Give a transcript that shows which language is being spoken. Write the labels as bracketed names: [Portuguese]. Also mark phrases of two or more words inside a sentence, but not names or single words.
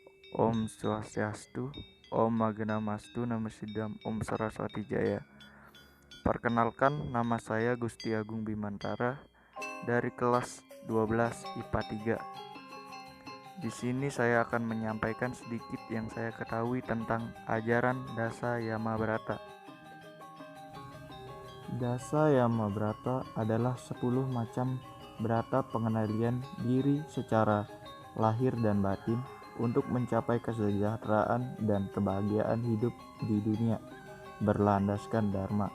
[Sanskrit] Om Swastiastu, Om Magnamastu, Namo Siddham, Om Saraswati Jaya. [Indonesian] Perkenalkan, nama saya Gusti Agung Bimantara dari kelas 12 IPA 3. Di sini saya akan menyampaikan sedikit yang saya ketahui tentang ajaran Dasa Yama Brata. Dasa Yama Brata adalah 10 macam brata pengendalian diri secara lahir dan batin untuk mencapai kesejahteraan dan kebahagiaan hidup di dunia berlandaskan Dharma.